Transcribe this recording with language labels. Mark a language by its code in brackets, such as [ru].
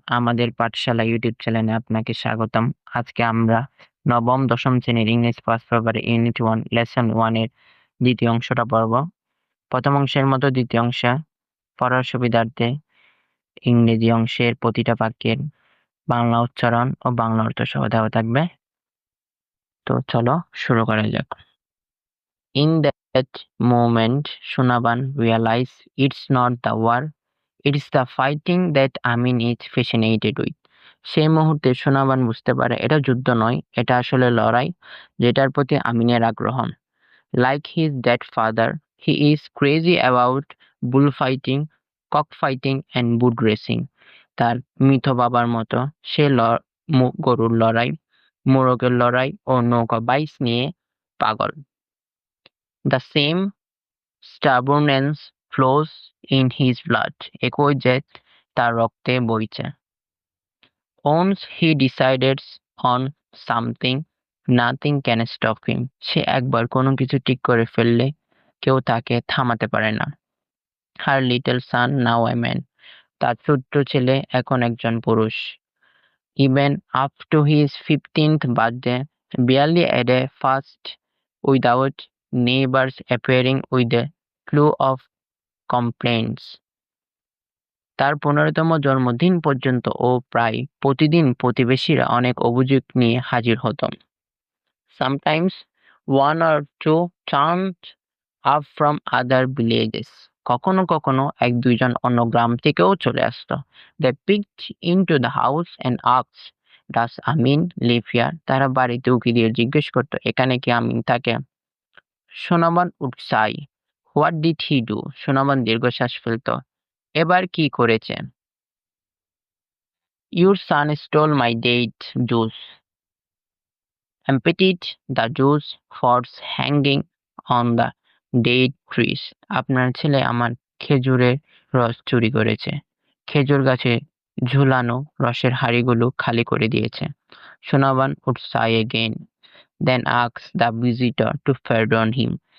[bn] আমাদের পাঠশালা ইউটিউব চ্যানেলে আপনাকে স্বাগতম। আজকে আমরা নবম, দশম শ্রেণীর ইংরেজি ফার্স্ট পেপারে ইউনিট 1 লেসন 1 এর দ্বিতীয় অংশটা পড়ব। প্রথম অংশের মতো দ্বিতীয় অংশে পড়ার সুবিধার্থে ইংরেজি অংশের প্রতিটা বাক্যের বাংলা উচ্চারণ ও বাংলা অর্থ সহ দেওয়া থাকবে। তো চলো শুরু করা যাক। [en] In that moment, Shonavan realized it's not the war, it's the fighting that Amin is fascinated with. [bn] সেই মুহূর্তে সোনাবান বুঝতে পারে এটা যুদ্ধ নয়, এটা আসলে লড়াই যেটার প্রতি আমিনের আগ্রহ। [en] Like his dead father, he is crazy about bullfighting, cockfighting and boot racing. [bn] তার মৃত বাবার মতো সে গরুর লড়াই, মোরগের লড়াই ও নৌকা বাইচ নিয়ে পাগল। [en] The same stubbornness flows in his blood, [bn] একই জেদ তার রক্তে বইছে। [en] Once he decides on something, nothing can stop him. [bn] সে একবার কোনো কিছু ঠিক করে ফেললে কেউ তাকে থামাতে পারে না। [en] Her little son now a man. [bn] তার ছোট্ট ছেলে এখন একজন পুরুষ। [en] Even up to his 15th birthday, barely a day passed without neighbors appearing with a clue of complaints. [bn] তার 15তম জন্মদিন পর্যন্ত ও প্রায় প্রতিদিন প্রতিবেশীরা অনেক অভিযোগ নিয়ে হাজির হতো। [en] Sometimes one or two turned up from other villages. [bn] কখনো কখনো এক দুইজন অন্য গ্রাম থেকেও চলে আসতো। [en] They peeked into the house and asked, "Does Amin live here?" [bn] তারা বাড়িতে উকি দিয়ে জিজ্ঞেস করতো, এখানে কি আমিন থাকে? [en] Sonaban would sigh. What did he do? [bn] Sonaban দীর্ঘশ্বাস ফেলতো। এবার কি করেছে? [en] Your son stole my date juice, emptied the juice pods hanging on the date trees. [bn] আপনার ছেলে আমার খেজুরের রস চুরি করেছে। খেজুর গাছে ঝুলানো রসের হাঁড়িগুলো খালি করে দিয়েছে। [en] Sonaban would sigh again, then ask the visitor to pardon him.